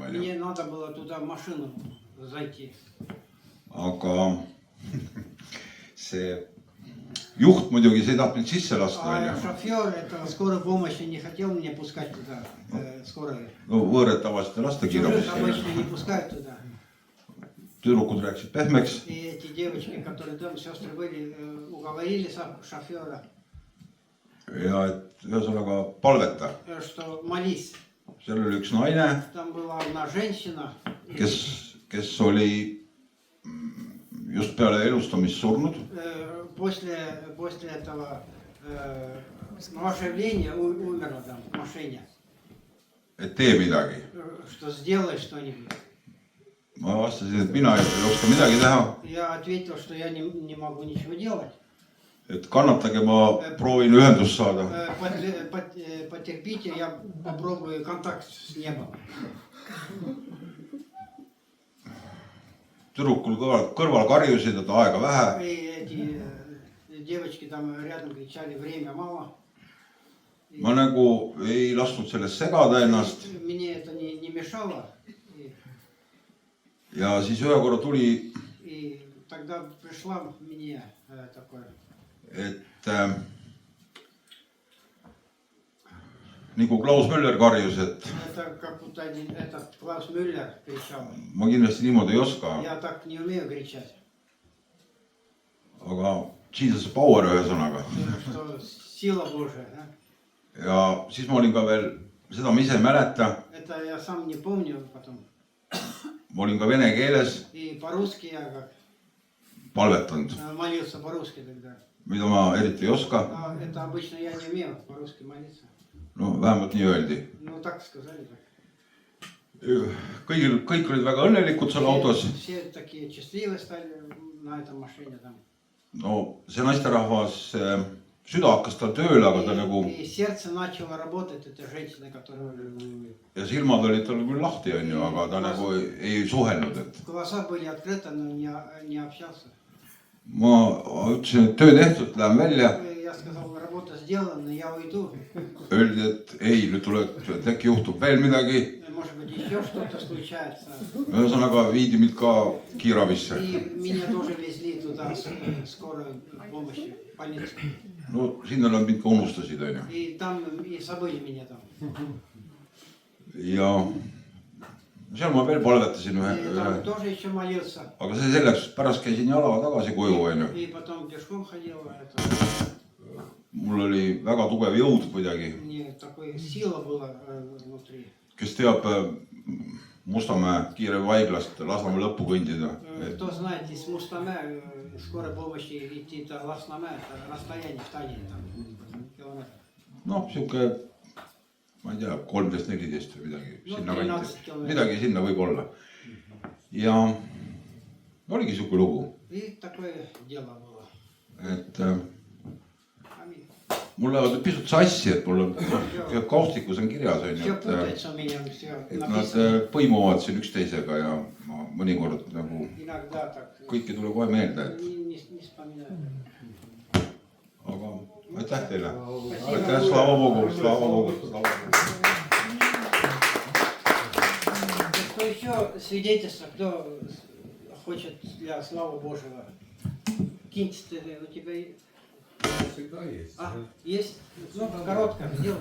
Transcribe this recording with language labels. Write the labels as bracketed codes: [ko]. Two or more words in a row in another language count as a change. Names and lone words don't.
[ru] Мне надо было туда в машину зайти. [et] Aga see juht muidugi see ei tahtnud sisse lasta. [ru] А шофер этого скорой помощи не хотел меня пускать туда, скорой. [et] No võõrad tavaliselt ei lasta [ru] Чужих [et] kiirabisse. [ru] обычно не пускают туда. [et] Tüdrukud rääkisid pehmeks. [ru] И эти девочки, которые там, сестры были, уговорили шофера, [et] Ja et ühesõnaga palveta. [ru] что молись. [et] Seal oli üks naine, [ru] Там была одна женщина, [et] kes oli just peale elustamist surnud. [ru] после этого оживления умерла там в машине. [et] Et tee midagi. [ru] Что сделай что-нибудь. [et] Ma vastasin, et mina ei oska midagi teha. [ru] Я ответил, что я не могу ничего делать. [et] Et kannatage, ma proovin ühendust saada. [ru] Потерпите, я попробую контакт с небом. [et] Tüdrukul kõrval karjusid, et aega vähe. [ru] И эти девочки там рядом кричали, время мало. [et] ma nagu ei lasknud sellest segada ennast [ru] Мне это не mешало. [et] ja siis ühe korra tuli, [ru] И тогда пришла мне такое. [et] et nagu Klaus Müller karjus, et [ru] Это как будто этот Клаус Мюллер кричал. [et] ma kindlasti niimoodi ei oska, [ru] Я так не умею кричать. [et] aga [en] Jesus power [et] ühesõnaga. [ru] Что сила Божия. Да? [et] Ja siis ma olin ka veel, seda ma ise ei mäleta, [ru] Это я сам не помню потом. [et] ma olin ka vene keeles [ru] И по-русски я как [et] palvetanud, [ru] молился по-русски тогда. [et] mida ma eriti ei oska. [ru] А это обычно я не умею по-русски молиться. [et] No vähemalt nii öeldi. [ru] Ну так сказали. Так. [et] Kõik olid väga õnnelikud seal autos. [ru] Все такие счастливые стали на этом машине там. [et] No see naisterahvas, süda hakkas tal tööle, aga ta nagu [ru] И сердце начало работать этой женщины, которая... [et] ja silmad olid tal küll lahti, onju, aga ta nagu ei suhelnud, et [ru] Глаза были открыты, но не общался. [et] ma ütlesin, et töö tehtud, lähen välja. [ru] Я сказал, работа сделана, я уйду. [et] Öeldi, et ei, nüüd tuleb, et äkki juhtub veel midagi. [ru] Может быть, еще что-то случается. [et] Ühesõnaga viidi mind ka kiiravisse. [ru] И меня тоже везли туда, скорой помощи, в больницу. [et] No sinna nad mind ka unustasid, onju. [ru] И там и забыли меня там. [et] Ja seal ma veel palvetasin [ru] И там тоже еще молился. [et] aga see selleks, pärast käisin jalaga tagasi koju, onju. [ru] И потом пешком ходил. [et] Mul oli väga tugev jõud kuidagi, [ru] Мне такой сила была внутри. [et] kes teab Mustamäe kiirabihaiglast Lasnamäe lõppu kõndida. [ru] Кто знает, из Мустаме скорой помощи идти до Ласнаме, это расстояние в Tallinna там, километр. [et] Noh, siuke, ma ei tea, 13-14 või midagi No, sinna 13 kanti. kilomeetrit. Midagi sinna võib olla. Ja oligi siuke lugu, [ru] И такое дело было. [et] et [ru] Аминь. [et] mul lähevad nüüd pisut sassi, et mul on kaustikus on kirjas, onju, [ru] Все путается у меня, все [et] et nad [ru] написано. [et] põimuvad siin üksteisega ja ma mõnikord nagu [ru] Иногда так. [et] kõik ei tule kohe meelde, et [ru] Не вспоминаю. [et] aga aitäh teile. Aitäh, [ru] слава Богу, слава Богу. Что еще свидетельство, кто хочет для славы Божьего? Киньте, у тебя Всегда есть. А, есть? Ну, короткое сделай.